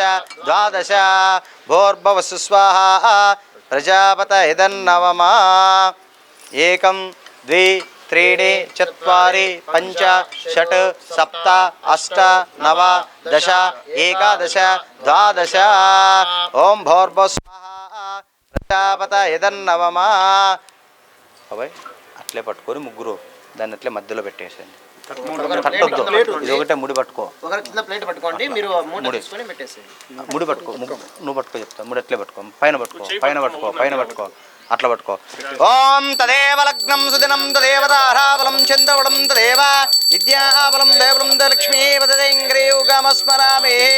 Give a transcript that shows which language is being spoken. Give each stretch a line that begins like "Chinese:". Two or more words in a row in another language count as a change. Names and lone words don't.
Sanskrit: द्वादश भोर्भुवस्सु स्वाहा प्रजापतयेदन्नवमा एकं द्वि त्रीणि चत्वारि पञ्च षट् सप्त अष्ट नव दश एकादश द्वादश ओं भोर्भुवस्सु स्वाहा प्रजापतयेदन्नवमा
Telugu: అబ్బాయి అట్లే పట్టుకొని ముగ్గురు దాన్ని అట్లే మధ్యలో పెట్టేసేయండి తట్టొద్దు ఇది ఒకటే ముడి పట్టుకో ప్లేట్ పట్టుకోండి మీరు ముడి పట్టుకో నువ్వు పట్టుకో చెప్తా ముడి అట్లే పట్టుకో పైన పట్టుకో అట్లా పట్టుకో
Sanskrit: ఓం తదేవ లగ్నం సుదినం తదేవ తారాబలం చంద్రబలం తదేవ విద్యాబలం దేవలం లక్ష్మీ వదదేంగ్రేయుగమస్మరామి